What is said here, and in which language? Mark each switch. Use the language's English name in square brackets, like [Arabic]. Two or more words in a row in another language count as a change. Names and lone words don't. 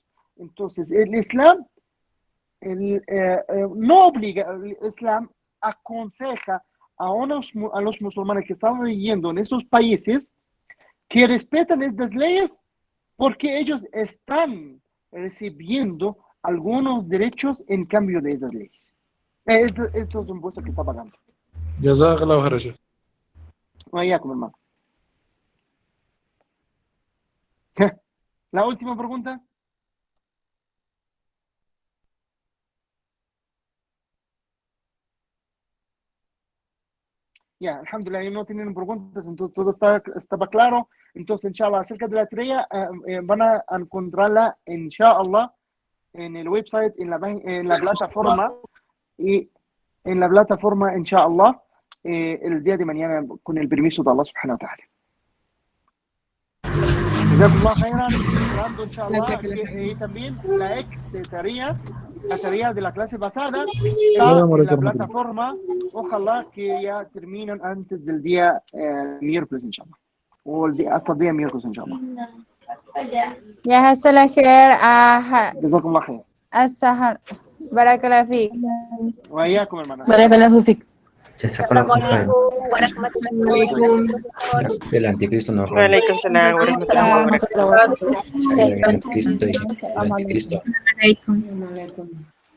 [Spanish] Entonces, el Islam no obliga, el Islam aconseja a los musulmanes que están viviendo en esos países que respeten estas leyes porque ellos están recibiendo algunos derechos en cambio de esas leyes. Estos impuestos que está pagando. [Arabic] جزاك الله خيرا. [Spanish] Wayakum, hermano. La última pregunta. Ya, alhamdulillah, no tienen preguntas, entonces todo estaba claro. Entonces, inshallah, acerca de la estrella, van a encontrarla, inshallah, en el website, en la plataforma, y en la plataforma, inshallah, el día de mañana, con el permiso de [Arabic] الله سبحانه وتعالى. جزاكم الله خيرا, [Spanish] esperando, inshallah, y también la tarea de la clase pasada está en la plataforma. Ojalá que ya terminen antes del día miércoles, inshallah. O hasta el día miércoles, inshallah. [Arabic] يا حصل خير. جزاكم الله خير. السحر. بارك الله فيك. وإياكم, hermana. بارك الله فيك. [Spanish] Del anticristo no. [Arabic] وعليكم السلام ورحمة الله وبركاته. [Spanish] El anticristo dice, el anticristo. [Arabic] عليكم.